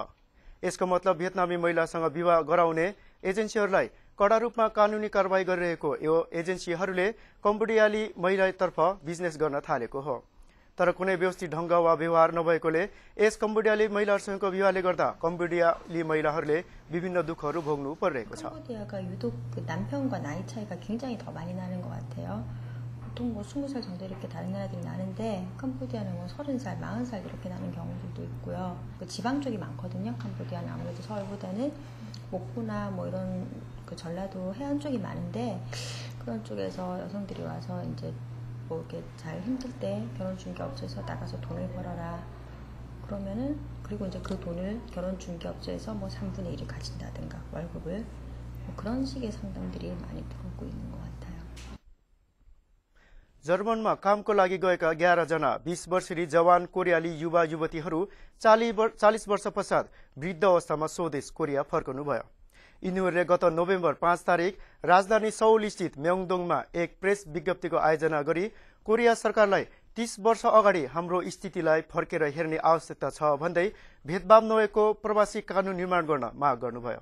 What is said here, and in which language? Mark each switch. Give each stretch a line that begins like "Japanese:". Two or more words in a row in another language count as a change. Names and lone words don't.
Nepali: यसको मतलब भियतनामी महिलासँग विवाह गराउने एजेन्सीहरूलाई कडा रूपमा कानुनी कारबाही गरिरहेको यो एजेन्सीहरूले कम्बोडियाली महिलातर्फ बिजनेस गर्न थालेको हो। तर कुनै व्यवस्थित ढंग वा व्यवहार नभएकोले यस कम्बोडियाली महिलाहरूसँगको विवाहले गर्दा कम्बोडियाली महिलाहरूले विभिन्न दुःखहरू भोग्नु परिरहेको छ।
Korean: 캄보디아가 유독 그 남편과 나이 차이가 굉장히 더 많이 나는 것 같아요. 보통 뭐 20살 정도 이렇게 다른 나라들이 나는데 캄보디아는 뭐 30살, 40살 이렇게 나는 경우들도 있고요. 그 지방 쪽이 많거든요. 캄보디아는 아무래도 서울보다는 목포나 뭐 이런 그 전라도 해안 쪽이 많은데 그런 쪽에서 여성들이 와서 이제 뭐 이렇게 잘 힘들 때 결혼중개업소에서 나가서 돈을 벌어라 그러면은 그리고 이제 그 돈을 결혼중개업소에서 뭐 3분의 1을 가진다든가 월급을 뭐 그런 식의 상담들이 많이 들어오고 있는 것 같아요.
Nepali: जर्मनमा कामको लागि गएका 11 जना 20 वर्षीय जवान कोरियाली युवा युवतीहरू 40 वर्ष पश्चात वृद्ध अवस्थामा स्वदेश कोरिया फर्कनु भयो। यिनीहरूले गत नोभेम्बर 5 तारिक राजधानी सौल स्थित म्योङडोङमा एक प्रेस विज्ञप्तिको आयोजना गरी कोरिया सरकारलाई 30 वर्ष अगाडि हाम्रो स्थितिलाई फर्केर हेर्ने आवश्यकता छ भन्दै भेदभाव नभएको प्रवासी कानून निर्माण गर्न माग गर्नुभयो।